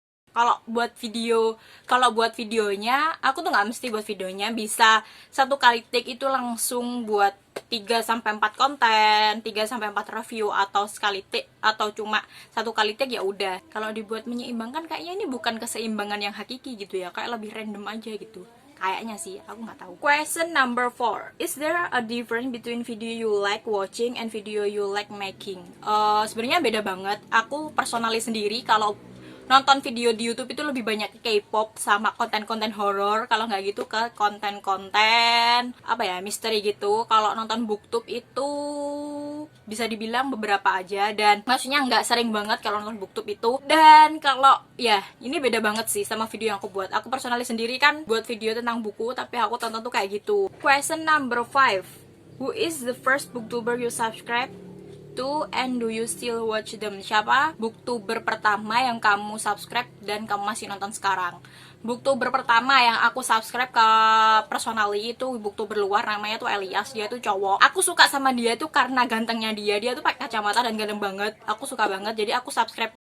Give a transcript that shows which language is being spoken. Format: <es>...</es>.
<id>Kalau buat videonya, aku tuh nggak mesti buat videonya, bisa satu kali take itu langsung buat 3-4 konten, 3-4 review, atau sekali take, atau cuma satu kali take ya udah. Kalau dibuat menyeimbangkan, kayaknya ini bukan keseimbangan yang hakiki gitu ya, kayak lebih random aja gitu. Kayaknya sih, aku nggak tahu.</id> <en>Question number 4. Is there a difference between video you like watching and video you like making?</en> <id>Sebenarnya beda banget. Aku personally sendiri kalau nonton video di YouTube itu lebih banyak K-pop sama konten-konten horor, kalau nggak gitu ke konten-konten apa ya, misteri gitu. Kalau nonton booktube itu bisa dibilang beberapa aja, dan maksudnya nggak sering banget kalau nonton booktube itu. Dan kalau ya, ini beda banget sih sama video yang aku buat. Aku personally sendiri kan buat video tentang buku, tapi aku tonton tuh kayak gitu.</id> <en>Question number 5. Who is the first booktuber you subscribe to and do you still watch them?</en> <id>Siapa booktuber pertama yang kamu subscribe dan kamu masih nonton sekarang? Booktuber pertama yang aku subscribe ke personally itu booktuber luar, namanya tuh Elias. Dia tuh cowok. Aku suka sama dia tuh karena gantengnya dia. Dia tuh pakai kacamata dan ganteng banget. Aku suka banget, jadi aku subscribe.</id>